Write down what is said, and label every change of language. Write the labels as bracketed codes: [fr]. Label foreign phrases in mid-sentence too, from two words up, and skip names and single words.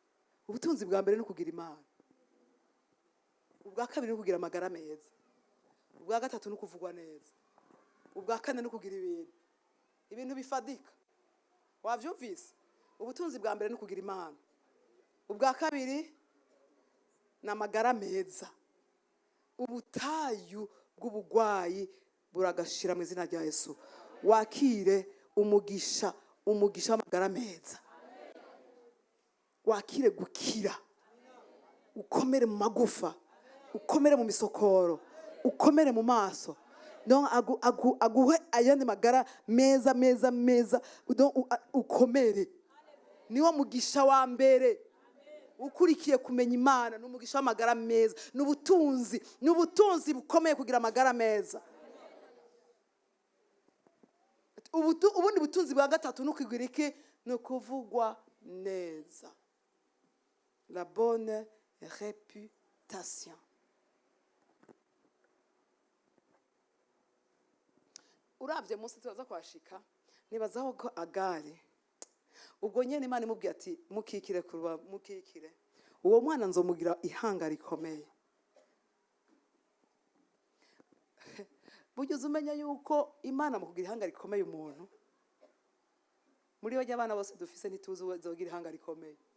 [rn] Ubutunzi bwa mbere no kugira Imana, ubwa kabiri no kugira amagara meza, ubwa gatatu no kuvugwa neza, ubwa kane no kugira ibintu bifadika. Wavyumvise? Ubutunzi bwa mbere no kugira Imana, ubwa kabiri na amagara meza, ubutayu bw'ubugwayi buragashira mu izina rya Yesu. Wakire umugisha w'amagara meza, wakire gukira ukomere mu magufa, ukomere mu misokoro, ukomere mu maso. Donc aguhe ayandi magara meza meza meza, donc ukomere. Niwo mugisha wa mbere ukurikiye kumenya Imana, n'umugisha w'amagara meza, n'ubutunzi bukomeye kugira amagara meza. Ubundi butunzi bwa gatatu n'ukwigwira iki? N'ukuvugwa neza, [fr] la bonne réputation. Uravye munsi tuza kwashika, nibazaho ko Agari ubwo nyene Imana imubwiye ati mukikire kuruba, mukikire uwo mwana nzomugira ihanga rikomeye. Burya uzumenya yuko Imana mu kugira ihanga rikomeye umuntu, muri bajya abana bose dufise ntituzi uzogira ihanga rikomeye.